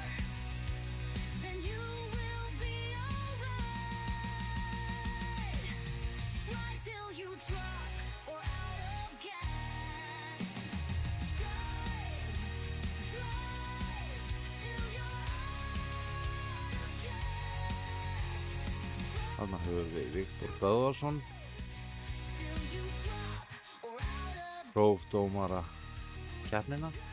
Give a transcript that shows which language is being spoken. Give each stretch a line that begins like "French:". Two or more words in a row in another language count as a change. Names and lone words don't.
English: Then you will be alright. Drive till you drop or out of gas. Drive, drive till you're out of gas.
Icelandic: Þarna höfum við Viktor Böðvarsson,
English: Till you drop or out of
Icelandic: prófdómara keppnina.